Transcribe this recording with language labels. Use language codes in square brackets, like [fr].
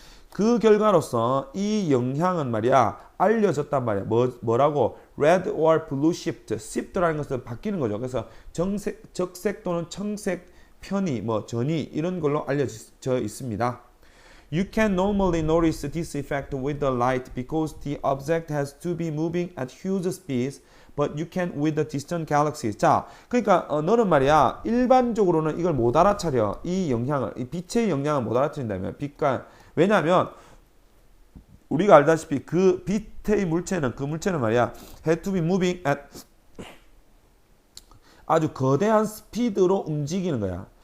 [ko] 그 결과로서 이 영향은 말이야 알려졌단 말이야. 뭐라고? [en] red or blue shift. [ko] shift라는 것은 바뀌는 거죠. 그래서 적색 또는 청색 편이, 뭐 전이 이런 걸로 알려져 있습니다. [en] You can normally notice this effect with the light because the object has to be moving at huge speeds, but you can with the distant galaxies. [ko] 자, 그러니까 너는 말이야 일반적으로는 이걸 못 알아차려. 이 영향을, 이 빛의 영향을 못 알아차린다면 빛과, 왜냐하면 우리가 알다시피 그 빛의 물체는, 그 물체는 말이야 [en] had to be moving at [ko] 아주 거대한 스피드로 움직이는 거야.